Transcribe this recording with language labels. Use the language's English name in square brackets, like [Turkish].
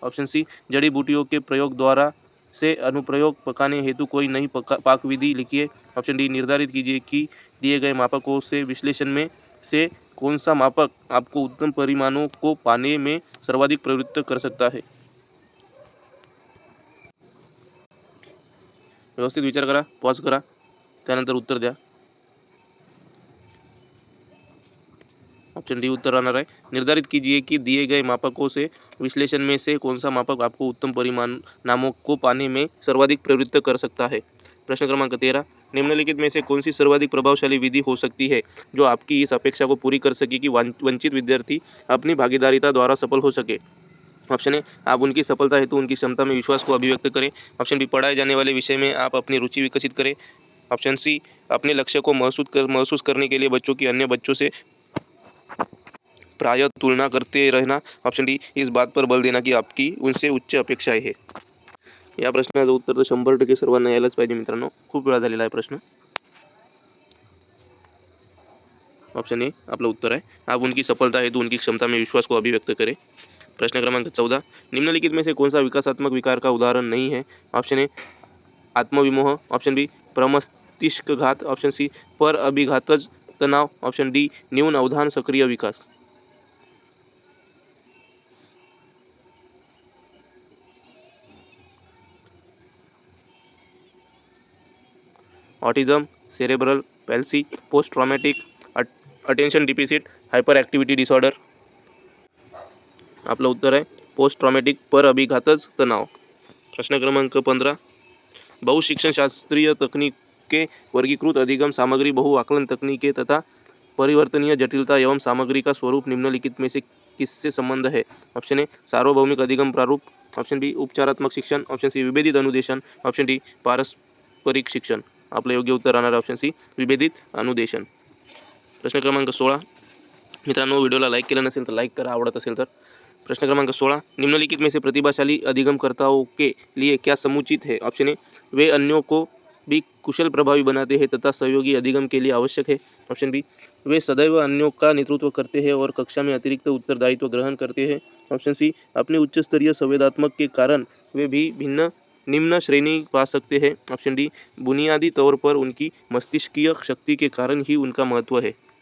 [Hindi] Option C जड़ी बूटियों के प्रयोग द्वारा से अनुप्रयोग पकाने हेतु कोई नई पाक विधि लिखिए. ऑप्शन डी निर्धारित कीजिए कि दिए गए मापकों से विश्लेषण में से कौन सा मापक आपको उत्तम परिमाणों को पाने में सर्वाधिक प्रवृत्त कर सकता है. [Marathi] व्यवस्थित विचार करा, पॉज करा, त्यानंतर उत्तर द्या. [Hindi] ऑप्शन डी [Marathi] उत्तर राहणार आहे [Hindi] निर्धारित कीजिए कि दिए गए मापकों से विश्लेषण में से कौन सा मापक आपको उत्तम परिणामों को पाने में सर्वाधिक प्रवृत्त कर सकता है. प्रश्न क्रमांक 13, निम्नलिखित में से कौन सी सर्वाधिक प्रभावशाली विधि हो सकती है जो आपकी इस अपेक्षा को पूरी कर सके कि वंचित विद्यार्थी अपनी भागीदारिता द्वारा सफल हो सके. ऑप्शन ए आप उनकी सफलता हेतु उनकी क्षमता में विश्वास को अभिव्यक्त करें. ऑप्शन बी पढ़ाए जाने वाले विषय में आप अपनी रुचि विकसित करें. ऑप्शन सी अपने लक्ष्य को महसूस करने के लिए बच्चों की अन्य बच्चों से प्राय तुलना करते रहना. ऑप्शन डी इस बात पर बल देना की आपकी उनसे उच्च अपेक्षाएं है. [Marathi] या प्रश्नाचं उत्तर तर 100% सर्वांना यायलाच पाहिजे मित्रांनो. खूप वेळा झालेला आहे प्रश्न. [Hindi] ऑप्शन ए [Marathi] आपलं उत्तर आहे [Hindi] आप उनकी सफलता हेतु उनकी क्षमता में विश्वास को अभिव्यक्त करें. प्रश्न क्रमांक 14, निम्नलिखित में से कौन सा विकासात्मक विकार का उदाहरण नहीं है? Option A आत्मविमोह. Option B मस्तिष्कघात, option C पर अभिघातज तणाव, ऑप्शन डी न्यून अवधान सक्रिय विकास। [English] Autism, cerebral palsy, post traumatic attention deficit hyperactivity disorder. [Marathi] आपलं उत्तर आहे पोस्ट ट्रॉमॅटिक पर अभिघातज तणाव। [Hindi] प्रश्न क्रमांक 15, बहुशिक्षणशास्त्रीय तकनीकें वर्गीकृत अधिगम सामग्री, बहु आकलन तकनीकें तथा परिवर्तनीय जटिलता एवं सामग्री का स्वरूप निम्नलिखित में से किससे संबंध है? ऑप्शन ए सार्वभौमिक अधिगम प्रारूप, ऑप्शन बी उपचारात्मक शिक्षण, ऑप्शन सी विभेदित अनुदेशन, ऑप्शन डी पारस्परिक शिक्षण। [Marathi] आपलं योग्य उत्तर राहणार ऑप्शन सी विभेदित अनुदेशन। प्रश्न क्रमांक 16, मित्रांनो व्हिडिओला लाईक केलं नसेल तर लाईक करा, आवडत असेल तर। [Hindi] प्रश्न क्रमांक 16, निम्नलिखित में से प्रतिभाशाली अधिगमकर्ताओं के लिए क्या समुचित है? ऑप्शन ए वे अन्यों को भी कुशल प्रभावी बनाते हैं तथा सहयोगी अधिगम के लिए आवश्यक है, ऑप्शन बी वे सदैव अन्यों का नेतृत्व करते हैं और कक्षा में अतिरिक्त उत्तरदायित्व ग्रहण करते हैं, ऑप्शन सी अपने उच्च स्तरीय संवेदनात्मक के कारण वे भी निम्न श्रेणी पा सकते हैं, ऑप्शन डी बुनियादी तौर पर उनकी मस्तिष्कीय शक्ति के कारण ही उनका महत्व है।